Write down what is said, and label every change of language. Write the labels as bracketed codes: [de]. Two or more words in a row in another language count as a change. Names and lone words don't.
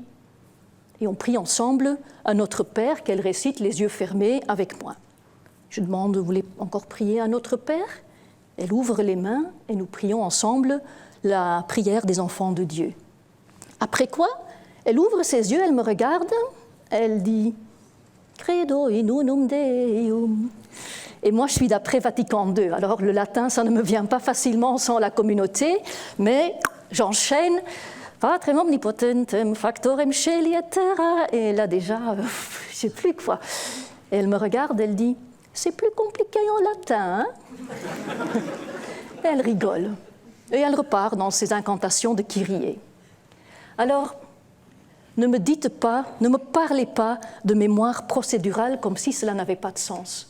[fr] Et on prie ensemble à Notre Père qu'elle récite les yeux fermés avec moi. Je demande « Vous voulez encore prier à Notre Père ?» Elle ouvre les mains et nous prions ensemble la prière des enfants de Dieu. Après quoi, elle ouvre ses yeux, elle me regarde, elle dit « [la] Credo in unum Deum ». [fr] Et moi, je suis d'après Vatican II. Alors, le latin, ça ne me vient pas facilement sans la communauté, mais j'enchaîne « [la] Patrem omnipotentem factorem celi et terra ». [fr] Et là, déjà, je ne sais plus quoi. Et elle me regarde, elle dit « C'est plus compliqué en latin, hein ?» Elle rigole. Et elle repart dans ses incantations de Kyrie. Alors, ne me dites pas, ne me parlez pas de mémoire procédurale comme si cela n'avait pas de sens.